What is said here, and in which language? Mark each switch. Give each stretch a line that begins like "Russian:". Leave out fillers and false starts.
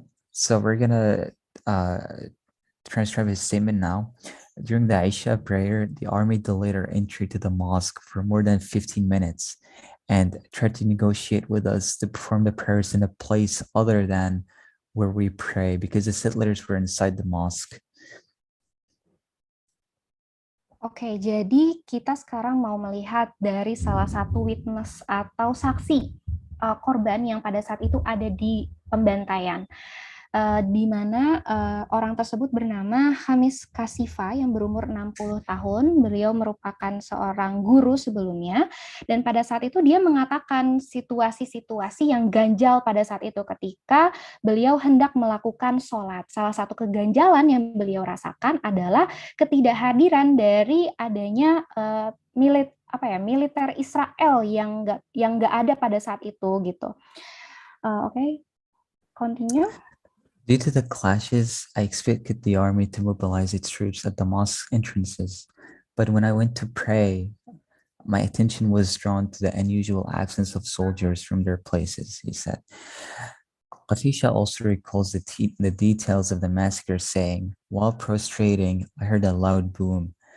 English: So we're gonna transcribe his statement now. During the Isha prayer, the army delayed our entry to the mosque for more than 15 minutes and tried to negotiate with us to perform the prayers in a place other than where we pray because the settlers were inside the mosque.
Indonesian: Oke, jadi kita sekarang mau melihat dari salah satu witness atau saksi korban yang pada saat itu ada di pembantaian. Di mana orang tersebut bernama Khamis Kasifa yang berumur 60 tahun. Beliau merupakan seorang guru sebelumnya, dan pada saat itu dia mengatakan situasi-situasi yang ganjal pada saat itu ketika beliau hendak melakukan sholat. Salah satu keganjalan yang beliau rasakan adalah ketidakhadiran dari adanya militer Israel yang nggak ada pada saat itu gitu. Oke,
English: continue. Due to the clashes, I expected the army to mobilize its troops at the mosque entrances, but when I went to pray, my attention was drawn to the unusual absence of soldiers from their places, he said. Khafisha also recalls the details of the massacre, saying, while prostrating, I heard a loud boom.